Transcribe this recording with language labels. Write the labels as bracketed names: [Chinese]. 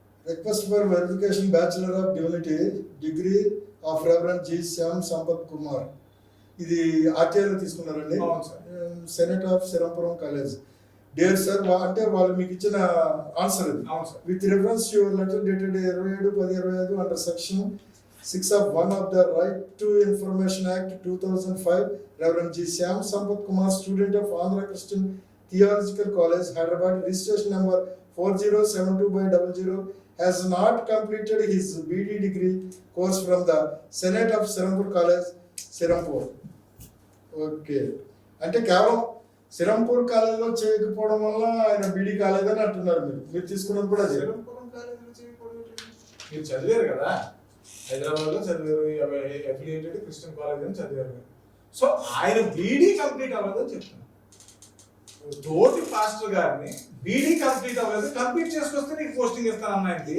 [English] Request for verification bachelor of divinity degree of reverend G Shyam Sampath Kumar. [Telugu] ఇది ఆర్టీఐలో తీసుకున్నారండి. Senate of సిరంపురం college. [English] dear sir [Telugu] అంటే వాళ్ళు మీకు ఇచ్చిన ఆన్సర్ ఇది. [English] With reference your letter dated 27/10/25 under section 6 of 1 of the Right to Information Act 2005, Reverend G. Shyam Sampath Kumar, student of Andhra Christian Theological College, Hyderabad, registration number 4072/00, has not completed his BD degree course from the Senate of Serampur College, Serampur. Okay. [Telugu] అంటే కేవలం సిరంపూర్ కాలేజీలో చేయకపోవడం వల్ల ఆయన బీడీ కాలేదని అంటున్నారు. మీరు తీసుకున్నది కూడా సిరంపురం కాలేజీలో చేయకపోవడం. మీరు చదివారు కదా, హైదరాబాద్లో చదివారు, అఫిలియేటెడ్ క్రిస్టియన్ కాలేజ్ అని చదివారు. సో ఆయన బీడీ కంప్లీట్ అవ్వలేదని చెప్తున్నాను. తోటి పాస్టర్ గారిని బీడీ కంప్లీట్ అవ్వలేదు, కంప్లీట్ చేసుకొస్తే నీకు పోస్టింగ్ ఇస్తానన్నాయండి.